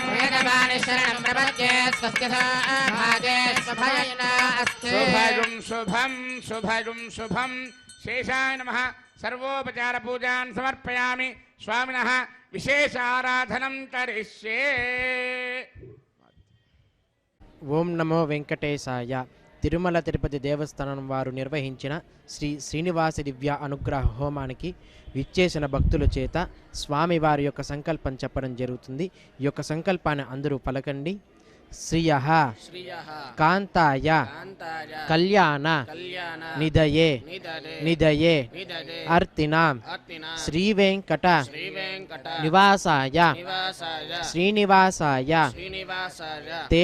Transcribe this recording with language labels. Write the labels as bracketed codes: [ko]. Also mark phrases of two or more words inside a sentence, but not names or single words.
[sa] वेदवाणी शरणं प्रपद्ये स्वस्य भागे स्वभयेन अस्ति शुभगुं शुभं शुभगुं शुभं शेषाय नमः सर्वोपचार पूजान् समर्पयामि स्वामिनः विशेष आराधनं करिष्ये ఓం నమో వెంకటేశాయ. [te] తిరుమల తిరుపతి దేవస్థానం వారు నిర్వహించిన శ్రీ శ్రీనివాస దివ్య అనుగ్రహ హోమానికి విచ్చేసిన భక్తుల చేత స్వామివారి యొక్క సంకల్పం చెప్పడం జరుగుతుంది. ఈ యొక్క సంకల్పాన్ని అందరూ పలకండి. [sa] శ్రియః కాంతాయ కళ్యాణ నిదయే నిదయే అర్తినాం శ్రీ వెంకట నివాసాయ శ్రీనివాసాయ తే